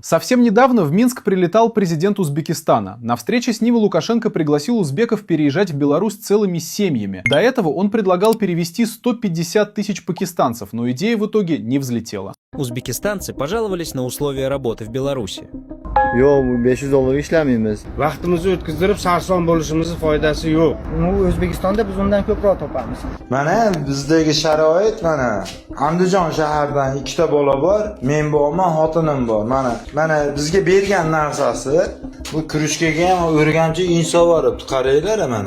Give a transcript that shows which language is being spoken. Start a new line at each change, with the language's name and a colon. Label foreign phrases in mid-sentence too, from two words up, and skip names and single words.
Russian: Совсем недавно в Минск прилетал президент Узбекистана. На встрече с ним Лукашенко пригласил узбеков переезжать в Беларусь целыми семьями. До этого он предлагал перевести 150 тысяч пакистанцев, но идея в итоге не взлетела. Узбекистанцы пожаловались на условия работы в Беларуси.
Uzbek: Yo'q, 500 dollarga ishlamaymiz. Vaqtimizni o'tkazdirib sarson bo'lishimiz foydasi yo'q. O'zbekistonda biz undan ko'proq topamiz. Mana bizdagi sharoit mana Andijon shaharidan ikkita bola bor, men borman, xotinim bor. Mana bizga bergan narsasi bu krujkaga ham o'rgamchi inso boribdi, qaranglar mana.